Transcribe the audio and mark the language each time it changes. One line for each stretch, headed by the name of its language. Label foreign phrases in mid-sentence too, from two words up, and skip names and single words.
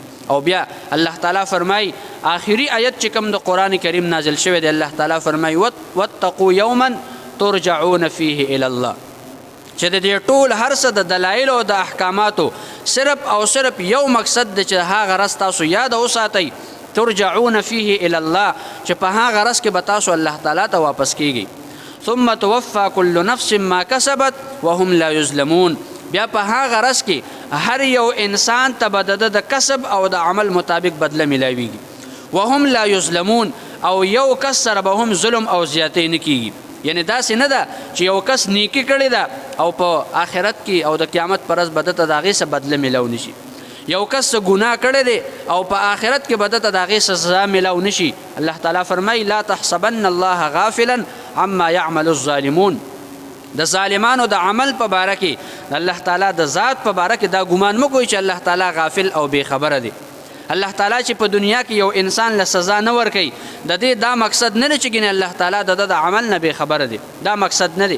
Pashto: او بیا الله تعالی فرمایي آخري آیت چې کوم د قرآن کریم نازل شوی دی، الله تعالی فرمایي
Arabic: واتقوا یوما ترجعون فیه الی الله،
Pashto: چې د دې ټول هر څه د دلایل او د احکاماتو صرف او صرف یو مقصد دی چې هغه ورځ تاسو یاد وساتئ
Arabic: ترجعون فيه الى الله
Pashto: چې په هغه ورځ کې به تاسو الله تعالی ته واپس کیږئ.
Arabic: ثم توفى كل نفس ما كسبت وهم لا يظلمون.
Pashto: بیا په هغه ورځ کې هر یو انسان ته به د کسب او د عمل مطابق بدله ملاویږي.
Arabic: وهم لا یظلمون،
Pashto: او یو کس سره به هم ظلم او زیاتی نه کیږي. یعنی داسې نه ده چې یو کس نیکی کړې ده او په آخرت کې او د قیامت پر ورځ به دته د هغې څه بدله میلاو نشي. یو کس ګناه کړی دی او په آخرت کې به دته د هغې څه سزا میلاو نشي.
Arabic: الله تعالی فرمایي لا تحسبن الله غافلا عما يعمل الظالمون.
Pashto: د ظالمانو د عمل په باره کې د الله تعالی د ذات په باره کې دا ګمان مه کوئ چې الله تعالی غافل او بې خبره دی. الله تعالی چې په دنیا کې یو انسان له سزا نه ورکوي د دې دا مقصد نه دی چې ګینې الله تعالی د عمل نه بې خبره دی. دا مقصد نه دی.